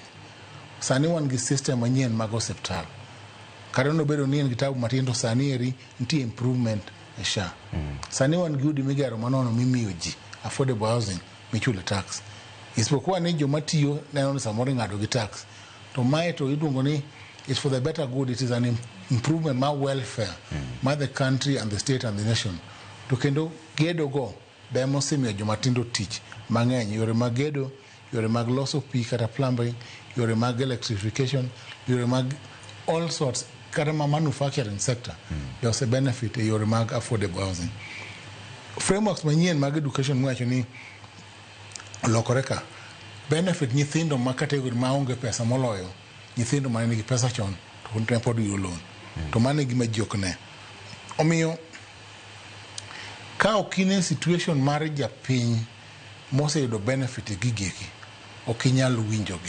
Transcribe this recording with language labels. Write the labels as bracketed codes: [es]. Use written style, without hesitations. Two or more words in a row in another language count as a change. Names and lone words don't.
[luo] Sani wan gi system manyien mag osiptal. Kare no bedo ni en kitabu matindo sani eri nitie improvement e SHA. Sani wan gi udi migero manono mimiyo ji [en] affordable housing [luo] michule tax. Isipokuwa ni joma tiyo neno ni samoro ng'ado gi tax. To mae to iluongo ni [en] it's for the better good. It is an improvement ma welfare ma the country and the state and the nation. [luo] To kendo gedo go demo simiyo joma tindo tich mang'eny, yore mag gedo, yore mag loso pi kata plumbing, yore mag electrification, yore mag [en] all sorts [luo] kata ma [en] manufacturing sector. There's a benefit [luo] e yore mag [en] affordable housing. [luo] Frameworks manyien mag education mwacho ni lokoreka benefit nyithindo ma category ma onge pesa moloyo nyithindo ma nigi pesa chon to ne pod yudo loan. To mane gima ji ok ne. Omiyo ka okine situation mar japiny moseyudo benefit gigeki ok inyal winjogi.